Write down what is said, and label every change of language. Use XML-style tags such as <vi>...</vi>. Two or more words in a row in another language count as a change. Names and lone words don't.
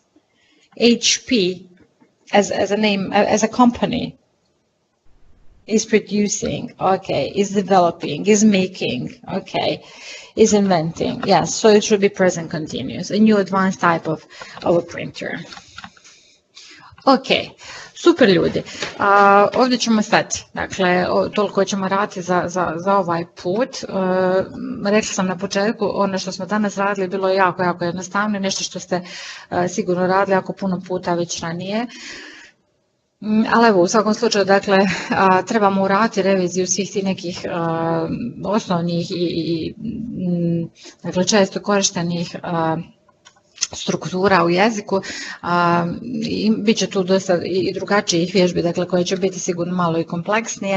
<en>HP as a name, as a company, is producing, okay, is developing, is making, okay, is inventing. Yes, so it should be present continuous, a new advanced type of a printer.</en> <bs>Ok, super ljudi. Ovdje ćemo stati. Dakle, toliko ćemo raditi za ovaj put. Rekla sam na početku, ono što smo danas radili bilo je jako jednostavno, nešto što ste sigurno radili jako puno puta već ranije. Ali evo, u svakom slučaju, dakle, trebamo uraditi reviziju svih tih nekih osnovnih i dakle, često korištenih struktura u jeziku, i bit će tu dosta i drugačijih vježbi, dakle, koje će biti sigurno malo i kompleksnije.</bs>